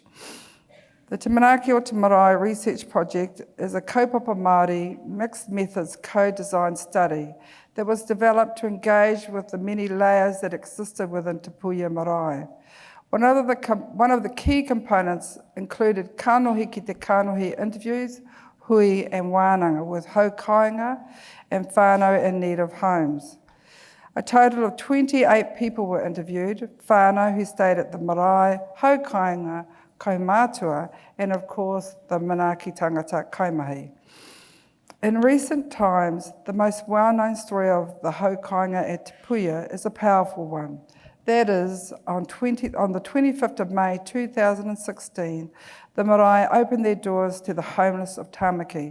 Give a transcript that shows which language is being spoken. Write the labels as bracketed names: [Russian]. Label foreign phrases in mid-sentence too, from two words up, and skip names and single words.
[English] The Te Manaaki o Te Marae Research Project is a [Māori] kaupapa Māori [English] mixed methods co-designed study that was developed to engage with the many layers that existed within Te Puia Marae. One of the key components included [Māori] kanohi ki te kanohi [English] interviews, hui and wānanga with haukainga and whānau in need of homes. A total of 28 people were interviewed, whānau who stayed at the marae, [Māori] haukainga, kaumātua, [English] and of course the [Māori] Manaaki tangata kaimahi. [English] In recent times, the most well-known story of the haukainga at Te Puia is a powerful one. That is, on the 25th of May 2016, the marae opened their doors to the homeless of Tāmaki.